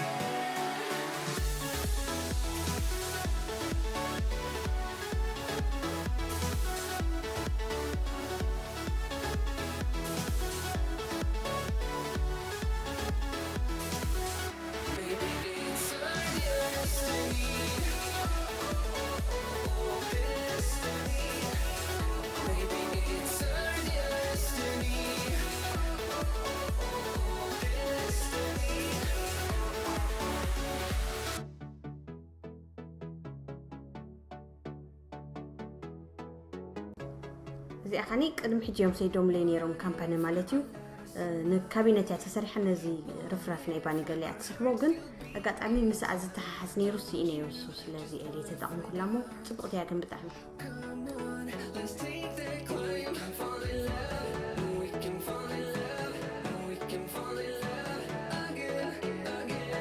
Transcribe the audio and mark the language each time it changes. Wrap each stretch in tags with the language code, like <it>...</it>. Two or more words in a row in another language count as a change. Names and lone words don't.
<en>Maybe it's our destiny. Destiny. Maybe it's our destiny. Destiny.</en> <ti>እዚኣ ኸኒ ቅድሚ ሕጂ እዮም ሰይዶም ለይ ነይሮም ካምፓኒ ማለት እዩ ንካቢነት እያ ተሰሪሐ ነዚ ርፍራፍ ናይ ባኒ ገለ እያ ትስሕቦ ግን ኣጋጣሚ ምስኣ ዝተሓሓዝ ነይሩ ስኢ ነይሩ እሱ ስለዚ ኤለ ተጠቕምኩላ እሞ ፅቡቕቲ እያ ግን ብጣዕሚ</ti> <en>Come on, let's take that climb. Fall in love, we can fall in love, we can fall in love again, again.</en>